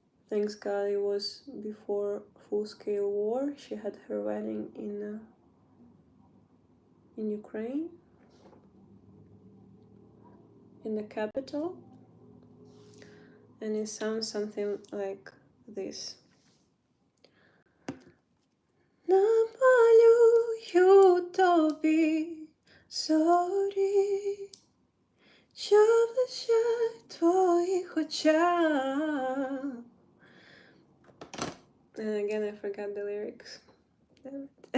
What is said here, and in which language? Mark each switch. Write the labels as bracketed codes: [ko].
[en] Thanks God it was before full-scale war. She had her wedding in Ukraine, in the capital, and it sounds something like this. [uk] Намалюю тобі зорі, що блищать в твоїх очах. [en] And again, I forgot the lyrics. Damn it.